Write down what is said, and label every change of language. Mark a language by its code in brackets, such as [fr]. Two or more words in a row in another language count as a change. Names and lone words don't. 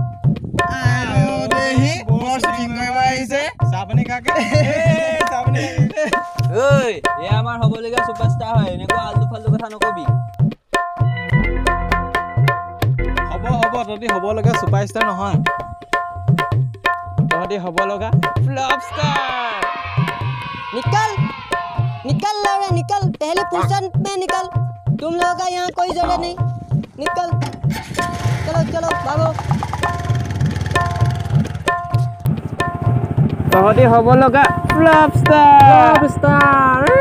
[as] এয়া আমাৰ হ'বলগীয়া ছুপাৰষ্টাৰ হয়, এনেকুৱা [hi] आलतू फालतू [as] কথা নকবি। হ'ব তহঁতি হ'ব লগা ছুপাৰষ্টাৰ নহয়, তহঁতি হ'ব লগা [en] flop star. [hi] निकल लौड़ा निकल, पहले पोजीशन में निकल। तुम लोगों का यहाँ कोई जगह नहीं, निकल। चलो भागो। [as] তহঁতি হ'ব লগা [en] flop star.